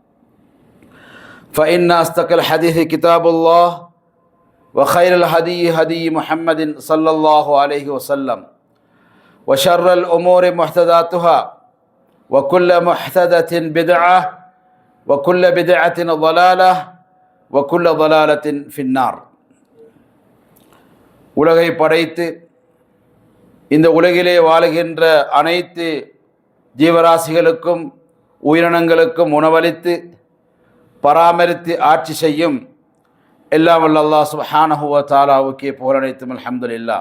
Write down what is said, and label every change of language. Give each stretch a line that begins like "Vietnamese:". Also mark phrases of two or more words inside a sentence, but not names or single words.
Arabic: فإن أصدق الحديث كتاب الله وخير الهدي هدي محمد صلى الله عليه وسلم وشر الأمور محدثاتها وكل محدثة بدعة وكل بدعة ضلالة وكل ضلالة في النار.
Tamil: உலகை படைத்து இந்த உலகிலே வாழுகின்ற அனைத்து ஜீவராசிகளுக்கும் உயிரினங்களுக்கும் உணவளித்து பராமரித்து ஆட்சி செய்யும் எல்லாம் வல்ல அல்லாஹ்
Arabic: سبحانه وتعالى
Tamil: புகழ் அனைத்தும் அல்ஹம்துலில்லாஹ்.